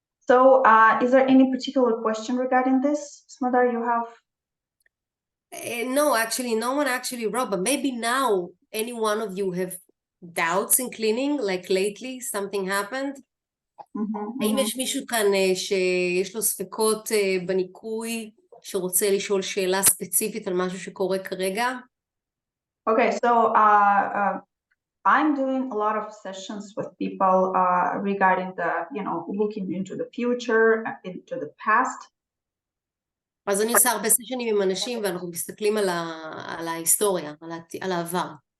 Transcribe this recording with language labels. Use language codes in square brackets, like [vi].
[en] So is there any particular question regarding this, Smadar, you have? No, actually, no one actually wrote, but maybe now any one of you have doubts in cleaning, like lately something happened? [he] האם יש מישהו כאן שיש לו ספקות בניקוי, שרוצה לשאול שאלה ספציפית על משהו שקורה כרגע? [en] Okay, so I'm doing a lot of sessions with people regarding the, looking into the future, into the past. [he] אז אני עושה הרבה סשנים עם אנשים ואנחנו מסתכלים על ההיסטוריה, על העבר.